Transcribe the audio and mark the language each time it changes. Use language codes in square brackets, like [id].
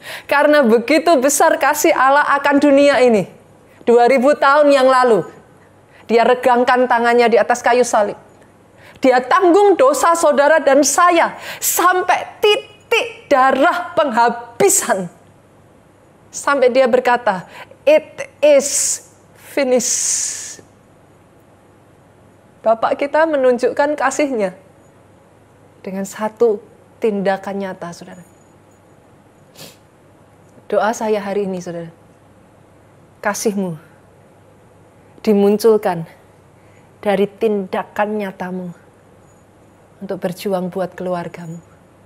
[id] Karena begitu besar kasih Allah akan dunia ini. 2000 tahun yang lalu, dia regangkan tangannya di atas kayu salib. Dia tanggung dosa saudara dan saya sampai titik darah penghabisan. Sampai dia berkata, [en] "It is finished." [id] Bapak kita menunjukkan kasih-Nya dengan satu tindakan nyata, saudara. Doa saya hari ini, saudara, kasih-Mu dimunculkan dari tindakan nyatamu untuk berjuang buat keluargamu.